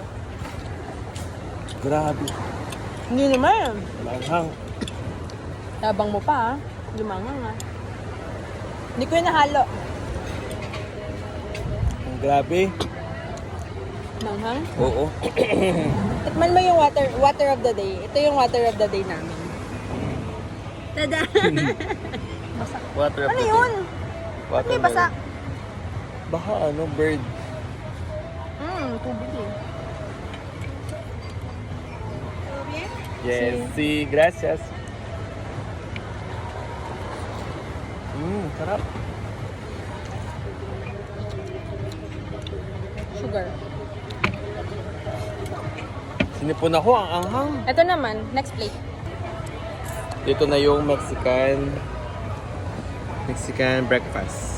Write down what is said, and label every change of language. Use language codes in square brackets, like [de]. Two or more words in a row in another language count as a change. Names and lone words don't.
[tl] Grabe. Hindi naman. Maanghang. Tabang mo pa ah. Lumangang ah. Hindi ko yung nahalo. Ang grabe. Manghang? Oo. Tikman mo yung [en] water of the day. [tl] Ito yung [en] water of the day [tl] namin. Tada! [en] Water of [tl] Ano [en] the day. [tl] yun? Water May basa. Baka ano, bird. Tubig eh. Yes, [es] sí, gracias. [tl] Sarap. Sugar. Sinipon ako, ang anghang. Ito naman, [en] next plate. [tl] Dito na yung [en] Mexican breakfast.